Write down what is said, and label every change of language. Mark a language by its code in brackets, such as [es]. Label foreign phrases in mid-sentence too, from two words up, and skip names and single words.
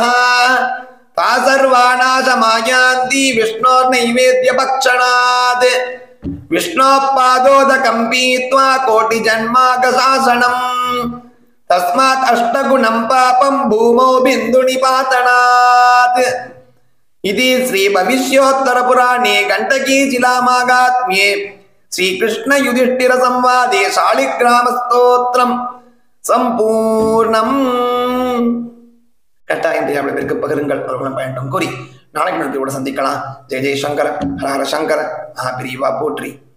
[sa] ता सर्वानाशमायान्ति विष्णोर्नैवेद्यभक्षणात् विष्णोः पादोदकं पीत्वा कोटिजन्माकशासनम् तस्मात् अष्टगुणं पापं भूमौ बिन्दुनिपातनात् इति श्री भविष्योत्तरपुराणे गण्डकीशिलामाहात्म्ये श्रीकृष्ण युधिष्ठिर संवादे शालिग्रामस्तोत्रं சம்பூர்ணம். [ta] கட்டாயம் தெரியாமல் பேருக்கு பகிருங்கள், அவர்களும் பயன்படும் கூறி நாளைக்கு நம்ம சந்திக்கலாம். ஜெய ஜெயசங்கர, ஹர ஹர சங்கர, மகாபிரிவா போற்றி.